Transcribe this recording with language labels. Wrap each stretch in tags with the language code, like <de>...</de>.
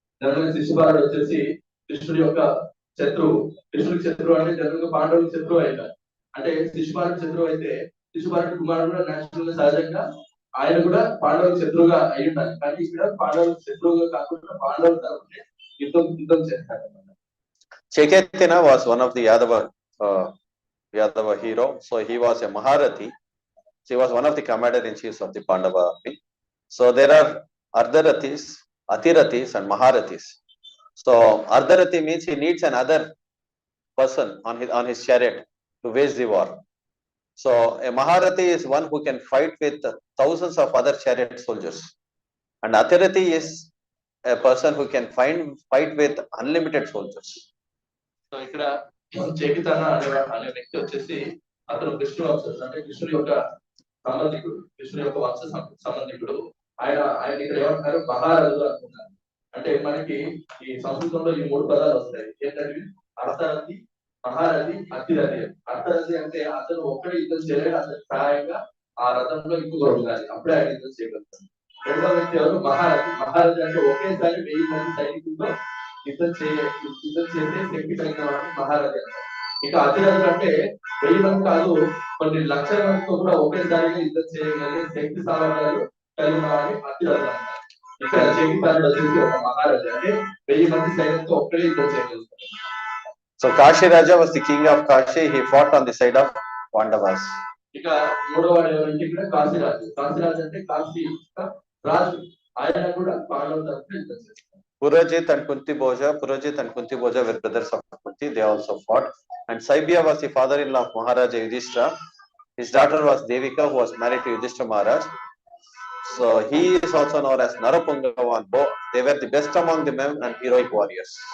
<te>General శిశుపాలుడు వచ్చేసి కృష్ణుడి యొక్క శత్రువు. కృష్ణుడికి శత్రువు అంటే జనరల్ పాండవులకు శత్రువు అయినారు. అంటే శిశుపాలుడి శత్రువు అయితే శిశుపాలుడి కుమారుడు కూడా నేచురల్ సహజంగా ఆయన కూడా పాండవులకు శత్రువుగా అయి ఉండాలి. కానీ ఇక్కడ పాండవులకు శత్రువుగా కాకుండా పాండవుల తరపున యుద్ధం చేస్తారు.</te> <en>Chaitanya was one of the Yadava hero. So he was a Maharathi. So he was one of the commander-in-chiefs of the Pandava army. So there are Ardharathis, Atirathis and Maharathis. So Ardharathi means he needs another person on his chariot to wage the war. So a Maharathi is one who can fight with thousands of other chariot soldiers. And Atirathi is a person who can fight with unlimited soldiers.</en> <te>So ఇక్కడ చైకితాన అనే వ్యక్తి వచ్చేసి అతను కృష్ణుడు అంటే కృష్ణుడి యొక్క సంబంధికుడు, కృష్ణుడి యొక్క వంశ సంబంధికుడు. ఆయన ఇక్కడ ఏమంటారు మహారాజు అంటున్నారు. అంటే మనకి ఈ సంస్కృతంలో ఈ 3 పదాలు వస్తాయి. ఏంటంటే అర్థరథి, మహారథి, అతిరథి. అర్థరథి అంటే అతను ఒక్కడే యుద్ధం చేయలేడు, అతని సహాయంగా ఆ రథంలో ఇంకొకరు ఉండాలి, అప్పుడే ఆయన యుద్ధం చేయగలుగుతాడు. రెండో వ్యక్తి ఎవరు మహారథి. మహారథి అంటే ఒకేసారి 1000 మంది సైనికులతో యుద్ధం చేసే శక్తి కలిగిన వాడిని మహారథి అంటారు. ఇక అతిరథులు అంటే 1000 మంది కాదు, కొన్ని లక్షల మందితో కూడా ఒకేసారిగా యుద్ధం చేయగలిగే శక్తి సామర్థ్యాలు కలిగిన వాడిని అతిరథులు అంటారు. ఇక్కడ చైకితానుడు వచ్చేసి ఒక మహారథి, అంటే 1000 మంది సైన్యంతో ఒక్కడే యుద్ధం చేయగలుగుతారు.</te> <en>So Kashi Raja was the king of Kashi. He fought on the side of Pandavas.</en> <te>ఇక మూడవ వాడు ఎవరంటే ఇక్కడ కాశీరాజు. కాశీరాజు అంటే కాశీ రాజు, ఆయన కూడా పాండవుల తరపున యుద్ధం చేస్తారు.</te> <en>Purajit and Kunti Bhoja were brothers of Kunti. They also fought. And Saibya was the father-in-law of Maharaja Yudhishthira. His daughter was Devika, who was married to Yudhishthira Maharaj. So he is also known as Narapungava and Bo. They were the best among the men and heroic warriors.</en>